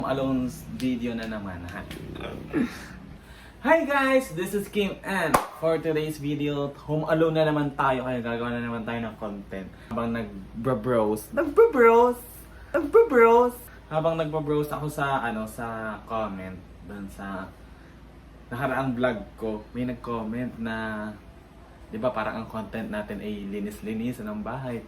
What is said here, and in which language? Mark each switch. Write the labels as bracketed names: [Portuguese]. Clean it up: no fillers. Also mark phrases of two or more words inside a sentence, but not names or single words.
[Filipino] Alon's video na naman ha. [English] Hi guys! This is Kim and for today's video, home alone [Filipino] na naman tayo kaya gagawa na naman tayo ng content. Habang nagbrowse ako sa sa comment doon sa nakaraang vlog ko, may nag-comment na 'di ba parang ang content natin ay linis-linis ng bahay.